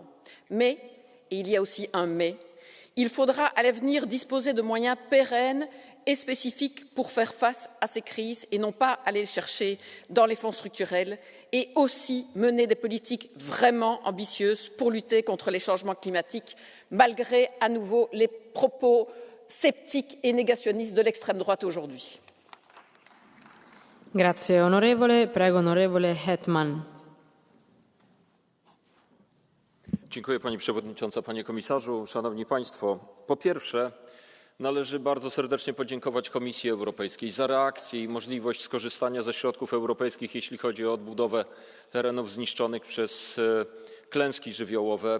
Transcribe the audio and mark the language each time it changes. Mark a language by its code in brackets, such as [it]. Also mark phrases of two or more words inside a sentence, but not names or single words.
[fr] Mais, et il y a aussi un mais, il faudra à l'avenir disposer de moyens pérennes et spécifiques pour faire face à ces crises et non pas aller les chercher dans les fonds structurels et aussi mener des politiques vraiment ambitieuses pour lutter contre les changements climatiques, malgré à nouveau les propos sceptiques et négationnistes de l'extrême droite aujourd'hui. [it] Grazie onorevole. Prego onorevole Hetman. [pl] Dziękuję Pani Przewodnicząca, Panie Komisarzu, Szanowni Państwo. Po pierwsze, należy bardzo serdecznie podziękować Komisji Europejskiej za reakcję i możliwość skorzystania ze środków europejskich, jeśli chodzi o odbudowę terenów zniszczonych przez klęski żywiołowe.